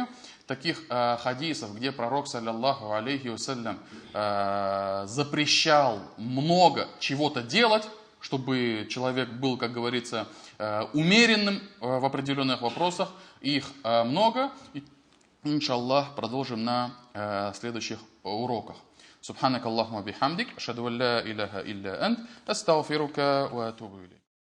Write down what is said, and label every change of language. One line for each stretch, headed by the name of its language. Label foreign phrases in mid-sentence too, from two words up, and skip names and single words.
Russian: Таких хадисов, где пророк,
Arabic: صلى الله عليه وسلم,
Russian: запрещал много чего-то делать, чтобы человек был, как говорится, умеренным в определенных вопросах. Их много. И, иншаллах, продолжим на следующих уроках.
Arabic: سبحانك اللهم وبحمدك أشهد أن لا إله إلا أنت أستغفرك وأتوب إليك